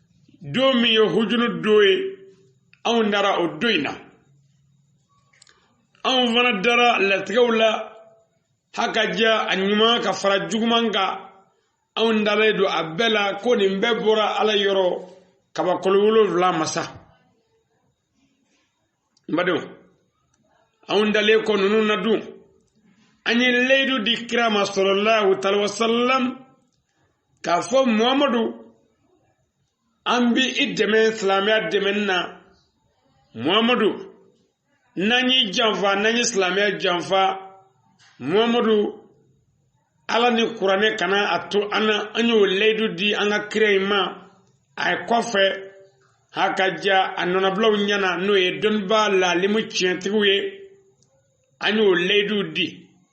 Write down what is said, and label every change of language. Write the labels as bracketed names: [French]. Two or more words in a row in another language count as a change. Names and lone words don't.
[Bambara] domi yo hujunu doye aw nara o doina an fana dara latigɛw la haka ja a ɲuman ka fara juguman kan anw dalen don a bɛɛ la ko nin bɛɛ bɔra ala yɔrɔ kabakolo 7 masa badenw anw dalen ko ninnu na dun an ye layidu di kira ma [Arabic] صلى الله عليه وسلم [Bambara] k'a fɔ muhamadu an bi i dɛmɛ silamɛya dɛmɛni na muhamadu n'an y'i janfa n'an ye silamɛya janfa muhamadu ala ni kuranɛ kana a to an y'o layidu di an ka kira in ma a ye kɔfɛ haka ja a nɔnabilaw ɲɛna n'o ye dɔnnibaa laalimu tiɲɛtigiw ye an y'o layidu di